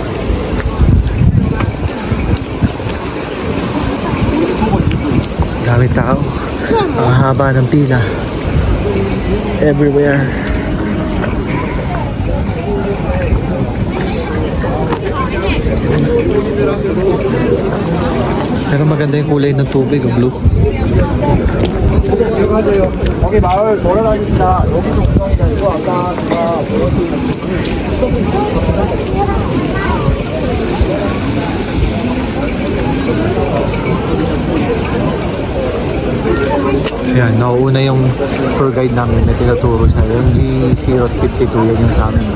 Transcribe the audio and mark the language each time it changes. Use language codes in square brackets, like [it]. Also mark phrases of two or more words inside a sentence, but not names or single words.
[tl] Dami tao. Ang haba ng pila. Everywhere. Pero maganda yung kulay ng tubig, blue. [ko] 거기 마을 돌아다니시다 여기도 구경이 되고 아까 제가 [tl] Yan, nauuna yung tour guide namin na tinuturo siya. Yung G052, yan yung sa amin.